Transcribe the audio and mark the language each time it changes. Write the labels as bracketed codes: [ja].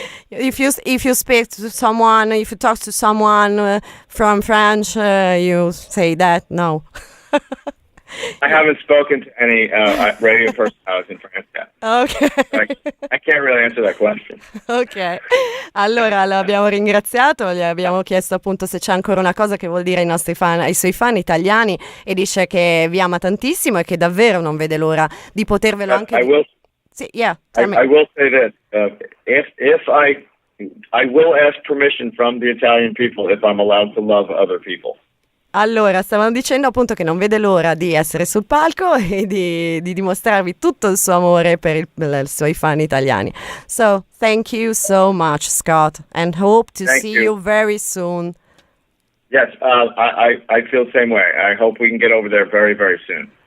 [en] If you speak to someone, if you talk to someone from France, you say that no. I haven't spoken to any radio personalities in France yet. Okay. I can't really answer that question. [it] Ok, allora l'abbiamo ringraziato, gli abbiamo chiesto appunto se c'è ancora una cosa che vuol dire ai nostri fan, ai suoi fan italiani, e dice che vi ama tantissimo e che davvero non vede l'ora di potervelo anche dire. Sì, yeah, [en] I will say this: if I will ask permission from the Italian people if I'm allowed to love other people. [it] Allora, stavamo dicendo appunto che non vede l'ora di essere sul palco e di dimostrarvi tutto il suo amore per i suoi fan italiani. [en] So, thank you so much, Scott, and hope to see you very soon. Yes, I feel the same way. I hope we can get over there very, very soon.